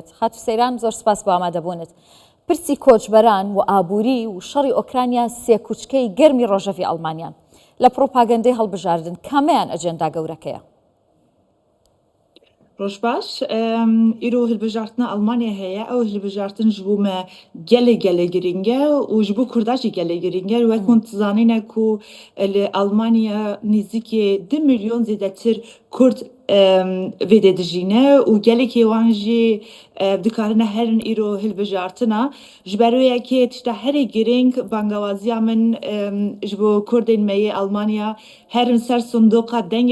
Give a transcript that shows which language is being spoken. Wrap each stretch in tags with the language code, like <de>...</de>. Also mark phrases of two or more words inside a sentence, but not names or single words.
<ckb>خاتو سەیران زۆر سپاس بۆ ئامادەبوونت. پرسی کۆچبەران و ئابووری و شەڕی ئۆکرانیا سێ کوچکەی گەرمی ڕۆژەوی ئەڵمانیان لە پرۆپاگەندەی هەڵبژاردن کامیان ئەجێندا گەورەکەیە؟</ckb> <ku>ڕۆژ باش ئیرۆ هەڵبژاردنە ئەڵمانیا هەیە ئەو هەڵبژاردن ji bo me gelê giring e û ji bo Kurda jî gelê giring e wek hûn dizanîne ku li Almanya nêzîkî 2 milyon zêdetir Kurd vêdê dijîne û gelekî wan jî dikarine herin îro hilbijartina ji ber wê yekê tişta herê giring bangewaziya min ji bo Kurdên me yê Almanya herin ser sindoqa dengê</ku>